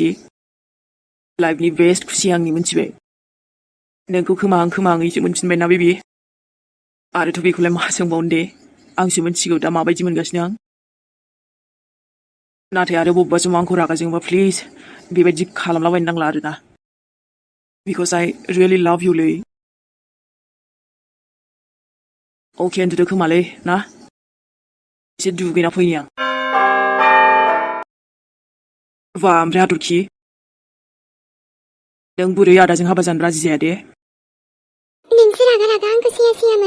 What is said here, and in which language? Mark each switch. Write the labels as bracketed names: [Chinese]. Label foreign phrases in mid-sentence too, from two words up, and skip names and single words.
[English] life best [Bodo] खुसि आंनि, मोनथिबाय? नोंखौ खोमा आङैसो मोनफिनबाय ना बेबि। आरोथ' बेखौलाय मा सोंबावनो दे, आंसो मोनथिगौ दा माबायदि मोनगासिनो आं। नाथाय आरो बबेबा समाव आंखौ रागा जोंबा प्लिज बेबायदि खालामलाबायनो नांला आरोना। [English] Because I really love you लै। [Bodo] अके उन्दुदो खोमालै ना? एसे दुगैना फैनि आं। बा ओमफ्राय हाथरखि, नों बोरै आदाजों हाबा जानो राजि जाया दे? नोंसो रागा आंखौ सैयामोन।